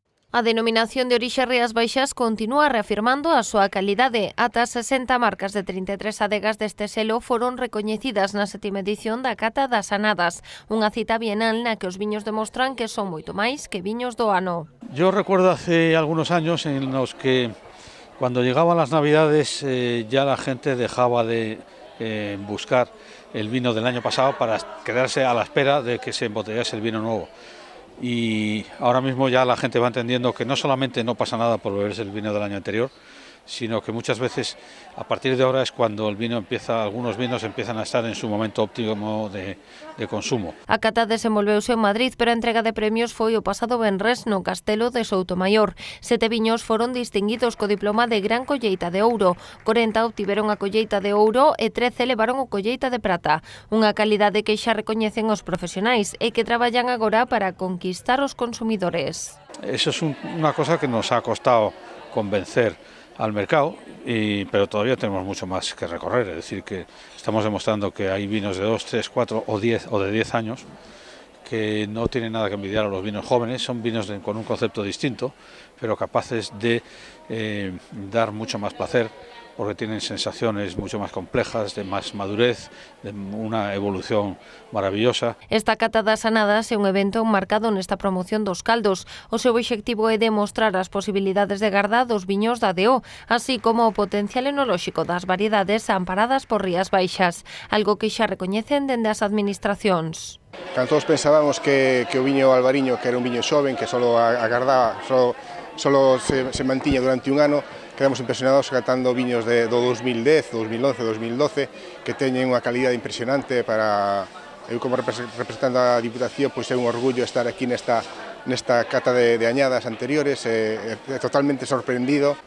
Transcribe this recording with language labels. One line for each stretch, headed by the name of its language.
Galician: A denominación de orixe Rías Baixas continúa reafirmando a súa calidade. Ata 60 marcas de 33 adegas deste selo foron recoñecidas na 7ª edición da Cata das Anadas, unha cita bienal na que os viños demostran que son moito máis que viños do ano.
Spanish: Yo recuerdo hace algunos años en los que cuando llegaban las Navidades ya la gente dejaba de buscar el vino del año pasado para quedarse a la espera de que se embotellase el vino nuevo. Y ahora mismo ya la gente va entendiendo que no solamente no pasa nada por beberse el vino del año anterior, sino que muchas veces a partir de ahora es cuando el vino algunos vinos empiezan a estar en su momento óptimo de consumo.
Galician: A cata desenvolveuse en Madrid, pero a entrega de premios foi o pasado venres no Castelo de Soutomaior. 7 viños foron distinguidos co diploma de Gran Colleita de Ouro, 40 obtiveron a colleita de ouro e 13 levaron o colleita de prata. Unha calidade que xa recoñecen os profesionais e que traballan agora para conquistar os consumidores.
Spanish: Eso es una cosa que nos ha costado convencer al mercado, pero todavía tenemos mucho más que recorrer, es decir, que estamos demostrando que hay vinos de 2, 3, 4 o 10 o de 10 años que no tienen nada que envidiar a los vinos jóvenes, son vinos con un concepto distinto, pero capaces de dar mucho más placer, porque tienen sensaciones mucho más complejas, de más madurez, de una evolución maravillosa.
Galician: Esta Cata das Anadas é un evento marcado nesta promoción dos caldos. O seu obxectivo é demostrar as posibilidades de garda dos viños da DO, así como o potencial enolóxico das variedades amparadas por Rías Baixas, algo que xa recoñecen dende as administracións. Cando todos pensábamos que o viño albariño, que era un viño xoven, que solo agardaba, solo se mantiña durante un ano, quedamos impresionados catando viños do 2010, 2011, 2012, que teñen unha calidade impresionante para... Eu como representando a Diputación, pois é un orgullo estar aquí nesta nesta cata de añadas anteriores, totalmente sorprendido.